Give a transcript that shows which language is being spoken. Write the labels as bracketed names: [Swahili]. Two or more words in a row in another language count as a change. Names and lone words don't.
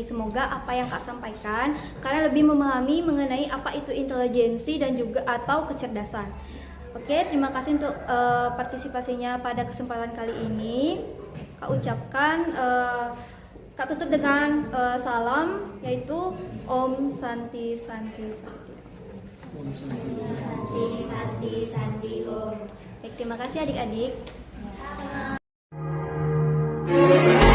[Indonesian] Semoga apa yang Kak sampaikan, kalian lebih memahami mengenai apa itu intelijensi dan juga atau kecerdasan. Oke, terima kasih untuk partisipasinya pada kesempatan kali ini. Kak ucapkan, Kak tutup dengan salam, yaitu [Sanskrit] Om Santi Santi Santi. Om Santi. Santi, Santi, Santi, Om. [Indonesian] Baik, terima kasih adik-adik. Sama.